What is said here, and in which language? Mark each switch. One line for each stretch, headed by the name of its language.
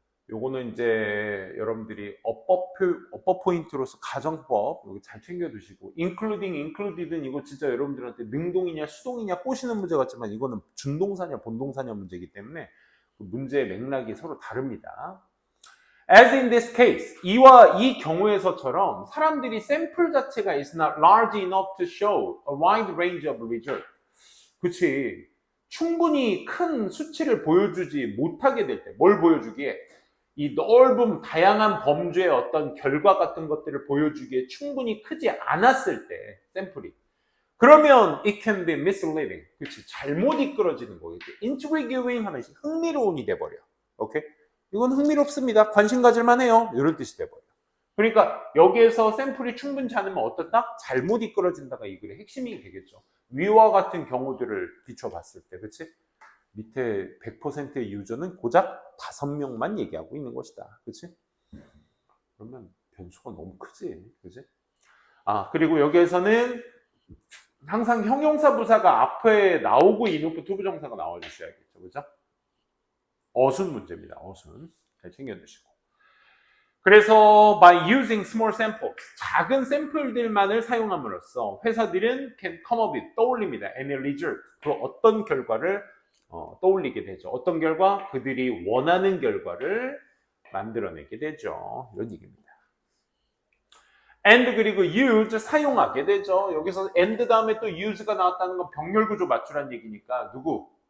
Korean: 요거는 이제 여러분들이 어법 포인트로서 가정법 여기 잘 챙겨두시고 including, included는 이거 진짜 여러분들한테 능동이냐 수동이냐 꼬시는 문제 같지만 이거는 준동사냐 본동사냐 문제이기 때문에 그 문제의 맥락이 서로 다릅니다.
English: As in this case,
Korean: 이 경우에서처럼 사람들이 샘플 자체가
English: is not large enough to show a wide range of result.
Korean: 그치. 충분히 큰 수치를 보여주지 못하게 될 때, 뭘 보여주기에? 이 넓은 다양한 범주의 어떤 결과 같은 것들을 보여주기에 충분히 크지 않았을 때 샘플이 그러면
English: it can be misleading
Korean: 그치 잘못 이끌어지는 거겠지 intriguing 하면 흥미로운이 돼버려 오케이 이건 흥미롭습니다 관심 가질만 해요 이런 뜻이 돼버려 그러니까 여기에서 샘플이 충분치 않으면 어떻다? 잘못 이끌어진다가 이 글의 핵심이 되겠죠 위와 같은 경우들을 비춰봤을 때 그치 밑에 100%의 유저는 고작 5명만 얘기하고 있는 것이다. 그치? 그러면 변수가 너무 크지. 그치? 그리고 여기에서는 항상 형용사 부사가 앞에 나오고 이노프 투부정사가 나와주셔야겠죠. 그죠? 어순 문제입니다. 어순. 잘 챙겨주시고.
English: 그래서 by using small samples,
Korean: 작은 샘플들만을 사용함으로써 회사들은
English: can come up with,
Korean: 떠올립니다.
English: any result,
Korean: 그 어떤 결과를 떠올리게 되죠. 어떤 결과? 그들이 원하는 결과를 만들어내게 되죠. 이런 얘기입니다. and 그리고 use, 사용하게 되죠. 여기서 and 다음에 또 use가 나왔다는 건 병렬구조 맞추라는 얘기니까 누구?